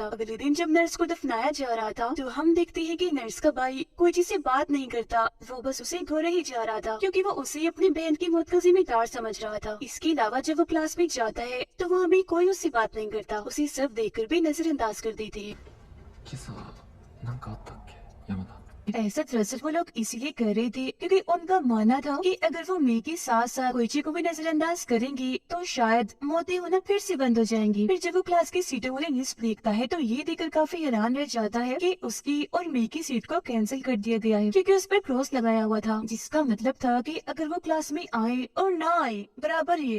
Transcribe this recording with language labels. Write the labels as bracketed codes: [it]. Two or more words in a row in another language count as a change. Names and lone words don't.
[hi] अगले दिन जब नर्स को दफनाया जा रहा था, तो हम देखते हैं कि नर्स का भाई कोइची से बात नहीं करता, वो बस उसे घोड़े ही जा रहा था, क्योंकि वो उसे अपनी बहन की मौत का जिम्मेदार समझ रहा था। इसके अलावा जब वो क्लास में जाता है, तो वहाँ भी कोई उससे बात नहीं करता, उसे सब देखकर भी नजरअंदाज कर देते हैं। [ja] 今朝なんかあったっけ山田。 [hi] ऐसा दरअसल वो लोग इसीलिए कर रहे थे क्योंकि उनका मानना था कि अगर वो मई के साथ साथ कोइची को भी नजरअंदाज करेंगे तो शायद मौतें होना फिर से बंद हो जाएंगी। फिर जब वो क्लास की सीटों वाली लिस्ट देखता है, तो ये देखकर काफी हैरान रह जाता है कि उसकी और मई की सीट को कैंसिल कर दिया गया है, क्योंकि उस पर क्रॉस लगाया हुआ था, जिसका मतलब था कि अगर वो क्लास में आए और ना आए बराबर ही है।